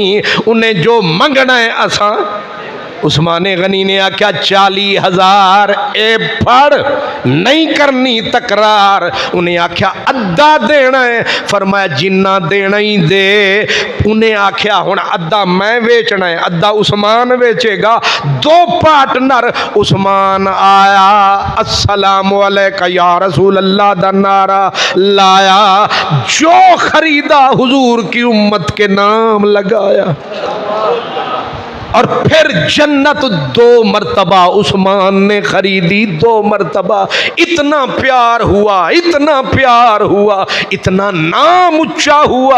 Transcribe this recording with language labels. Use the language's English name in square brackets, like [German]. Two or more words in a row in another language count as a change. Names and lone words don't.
[Punjabi] ਉਨ੍ਹੇਂ ਜੋ ਮੰਗਣਾ ਹੈ ਅਸਾਂ, ਉਸਮਾਨੇ ਗ਼ਨੀ ਨੇ ਆਖਿਆ 40,000 ਏ ਫੜ, ਨਹੀਂ ਕਰਨੀ ਤਕਰਾਰ। ਉਨ੍ਹੇਂ ਆਖਿਆ ਅੱਧਾ ਦੇਣਾ ਹੈ, ਫ਼ਰਮਾਇਆ ਜਿੰਨਾ ਦੇਣਾ ਹੀ ਦੇ। ਉਨ੍ਹੇਂ ਆਖਿਆ ਹੁਣ ਅੱਧਾ ਮੈਂ ਵੇਚਣਾ ਹੈ, ਅੱਧਾ ਉਸਮਾਨ ਵੇਚੇਗਾ। ਦੋ ਪਾਰਟਨਰ, ਉਸਮਾਨ ਆਇਆ, [Arabic] السلام عليك يا رسول الله [Punjabi] ਦਾ ਨਾਰਾ ਲਾਇਆ, [Urdu] جو خریدا حضور کی امت کے نام لگایا. اور پھر جنت 2 مرتبہ عثمان نے خریدی، 2 مرتبہ. اتنا پیار ہوا، اتنا پیار ہوا، اتنا نام اونچا ہوا.